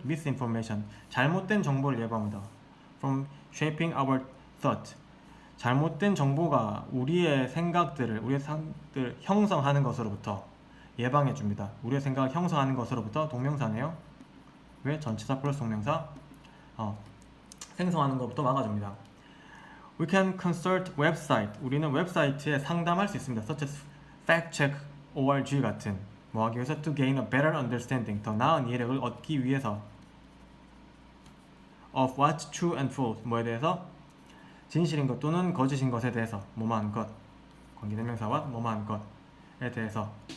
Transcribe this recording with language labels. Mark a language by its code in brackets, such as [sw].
[ko] misinformation, 잘못된 정보를 예방합니다. [en] From shaping our thought, [ko] 잘못된 정보가 우리의 생각들을 형성하는 것으로부터 예방해 줍니다. 우리의 생각을 형성하는 것으로부터 동명사네요. 왜? 전치사 플러스 동명사. 생성하는 것부터 막아줍니다. [en] We can consult website. [ko] 우리는 웹사이트에 상담할 수 있습니다. [en] such as factcheck.org [ko] 같은. 뭐 하기 위해서 [en] to gain a better understanding. [ko] 더 나은 이해력을 얻기 위해서. [en] of what's true and false. [ko] 뭐에 대해서? 진실인 것 또는 거짓인 것에 대해서. 뭐뭐한 것. 관계대명사와 뭐뭐한 것에 대해서.